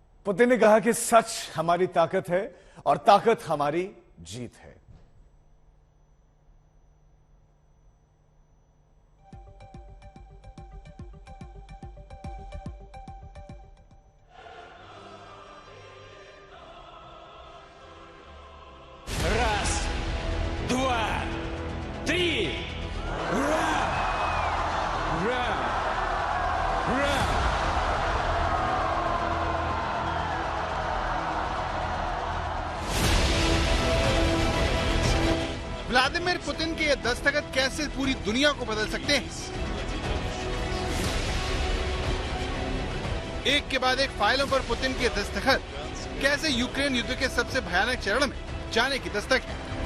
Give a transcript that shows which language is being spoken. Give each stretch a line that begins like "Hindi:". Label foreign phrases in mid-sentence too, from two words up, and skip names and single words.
Hindi: पुतिन ने कहा कि सच हमारी ताकत है और ताकत हमारी जीत है।
Russian: Раз, два, три! Ура! Ура! Ура!
Hindi: व्लादिमीर पुतिन के ये दस्तखत कैसे पूरी दुनिया को बदल सकते हैं? एक के बाद एक फाइलों पर पुतिन के दस्तखत कैसे यूक्रेन युद्ध के सबसे भयानक चरण में जाने की दस्तक है।